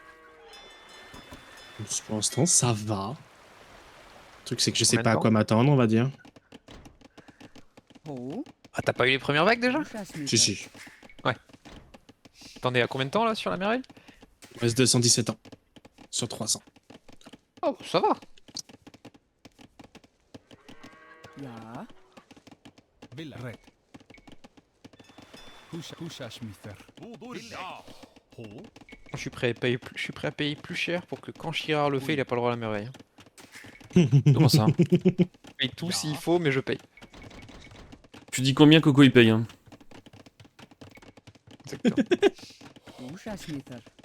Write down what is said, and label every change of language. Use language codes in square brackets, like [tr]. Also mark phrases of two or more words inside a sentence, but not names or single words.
[fr] Pour l'instant, ça va. Le truc, c'est que je sais Combien de pas à temps quoi m'attendre, on va dire. Ho. Ah, t'as pas eu les premières vagues déjà? [non] Húsasmither. [fr] Si, si. T'en es à combien de temps là sur la merveille? Il reste 217 ans. Sur 300. Oh, ça va. [non] Ja. Villek. Húsasmither. Hoder, ja. Ho. [fr] Je suis prêt à payer plus cher pour que quand Chirard le fait, il a pas le droit à la merveille. Comment ça? Je paye tout s'il faut, mais je paye. Tu dis combien Coco il paye hein? Exactement. [non] Húsasmither.